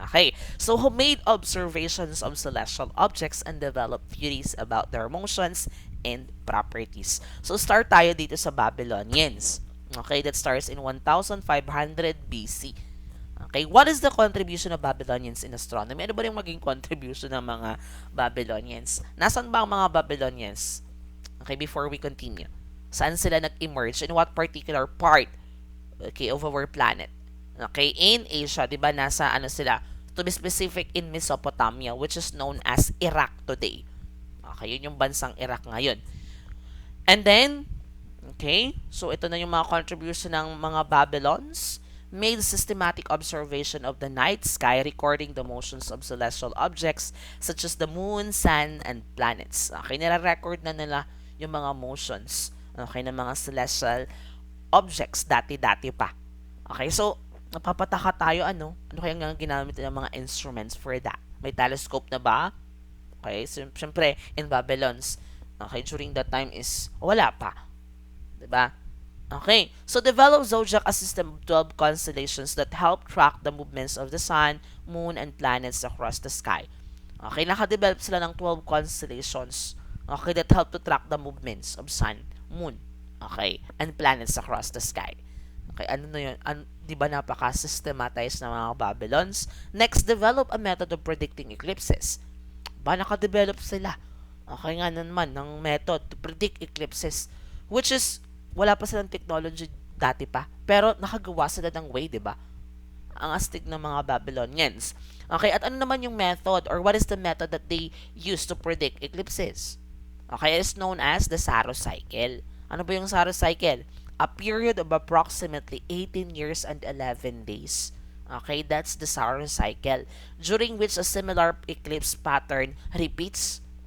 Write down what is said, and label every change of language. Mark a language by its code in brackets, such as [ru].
[en] Okay, so who made observations of celestial objects and developed theories about their motions and properties. [tl] So start tayo dito sa Babylonians. Okay, [en] that starts in 1500 BC. Okay, what is the contribution of Babylonians in astronomy? [tl] Ano ba yung maging contribution ng mga Babylonians? Nasaan ba ang mga Babylonians? [en] Okay, before we continue. [tl] Saan sila nag-emerge? [en] In what particular part, okay, of our planet? Okay, in Asia, [tl] di ba, nasa ano sila? [en] To be specific, in Mesopotamia, which is known as Iraq today. [tl] Okay, yun yung bansang Iraq ngayon. And then, okay, so ito na yung mga contribution ng mga Babylons. [en] Made systematic observation of the night sky, recording the motions of celestial objects such as the moon, sun, and planets. [tl] Okay, nire-record na nila yung mga motions, okay, ng mga celestial objects dati-dati pa. Okay, so napapataka tayo, ano kaya nga ginamit ng mga instruments [en] for that? [tl] May telescope na ba? Okay, so syempre in Babylons, okay, [en] during that time [tl] is wala pa, 'di ba? [en] Okay, so develop zodiac a system of 12 constellations that help track the movements of the sun, moon, and planets across the sky. Okay, [tl] nakadevelop sila ng [en] 12 constellations, okay, that help to track the movements of sun, moon, okay, and planets across the sky. [tl] Okay, ano na yun? Di ba napaka-systematize ng mga Babylons? [en] Next, develop a method of predicting eclipses [tl] Ba, nakadevelop sila. Okay nga naman ng [en] method to predict eclipses, [tl] which is wala pa silang technology dati pa. Pero nakagawa sila ng way, di ba? Ang astig ng mga Babylonians. [en] Okay, [tl] at ano naman yung [en] method or what is the method that they use to predict eclipses? Okay, it is known as the Saros cycle. [tl] Ano ba yung Saros cycle? [en] A period of approximately 18 years and 11 days. Okay, that's the Saros cycle, during which a similar eclipse pattern repeats.